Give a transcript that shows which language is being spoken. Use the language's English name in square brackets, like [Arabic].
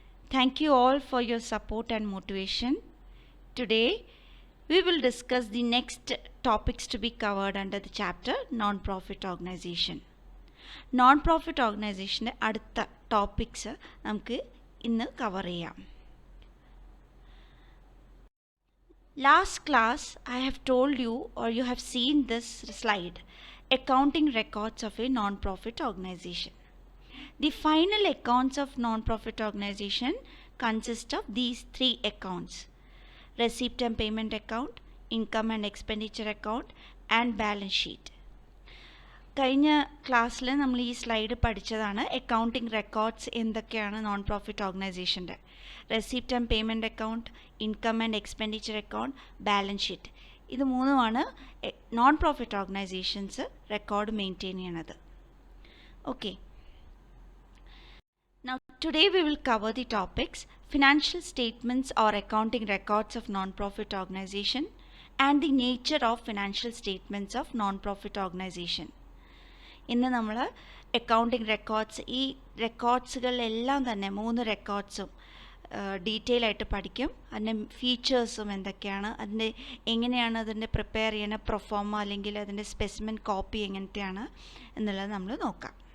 [English] Thank you all for your support and motivation. Today we will discuss the next topics to be covered under the chapter Non-Profit Organization. [Malayalam] Non-Profit Organization അടുത്ത topics നമുക്ക് ഇന്ന് cover ചെയ്യാം. [English] Last class I have told you or you have seen this slide, accounting records of a non-profit organization. The final accounts of non-profit organization consist of these three accounts: receipt and payment account, income and expenditure account, and balance sheet. [Malayalam] കഴിഞ്ഞ ക്ലാസ്സിൽ നമ്മൾ ഈ slide പഠിച്ചതാണ് accounting records എന്തൊക്കെയാണ് non profit ഓർഗനൈസേഷൻ്റെ. Receipt and payment account, income and expenditure account, balance sheet. ഇത് മൂന്നുമാണ് non profit organisations record maintain ചെയ്യണത്. [English] Okay, now today we will cover the topics financial statements or accounting records of non-profit organization and the nature of financial statements of non-profit organization. [Malayalam] ഇന്ന് നമ്മൾ accounting records, ഈ റെക്കോർഡ്സുകളെല്ലാം തന്നെ മൂന്ന് റെക്കോർഡ്സും detail ആയിട്ട് പഠിക്കും. അതിൻ്റെ ഫീച്ചേഴ്സും എന്തൊക്കെയാണ്, അതിൻ്റെ എങ്ങനെയാണ് അതിൻ്റെ പ്രിപ്പയർ ചെയ്യണ പ്രൊഫോമ അല്ലെങ്കിൽ അതിൻ്റെ സ്പെസിമെൻ കോപ്പി എങ്ങനത്തെയാണ് എന്നുള്ളത് നമ്മൾ നോക്കാം.